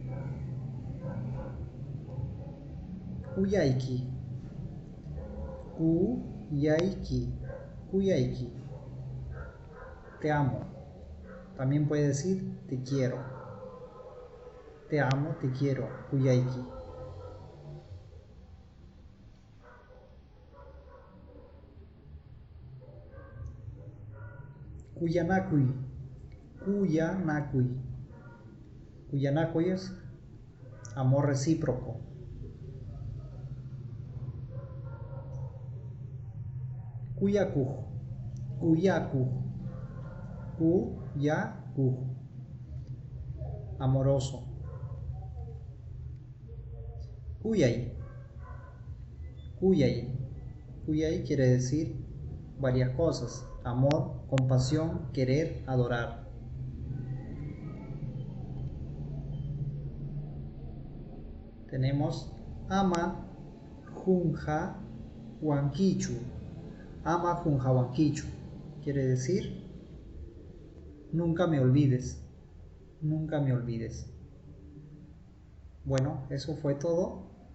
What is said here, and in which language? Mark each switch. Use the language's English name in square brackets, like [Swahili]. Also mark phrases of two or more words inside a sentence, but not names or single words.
[Quechua] Kuyaiki. Kuyaiki. Kuyaiki. [Spanish] Te amo. También puede decir te quiero. Te amo, te quiero. Kuyaiki. Kuyanakui. Kuyanakui. Kuyanakui es amor recíproco. Kuyaku. [Quechua] Kuyaku. Kuyaku. [Spanish] Amoroso. Kuyay. Kuyay. Kuyay quiere decir varias cosas: amor, compasión, querer, adorar. Tenemos [Quechua] ama junja huanquichu. Ama junja huanquichu [Spanish] quiere decir nunca me olvides. Nunca me olvides. Bueno, eso fue todo.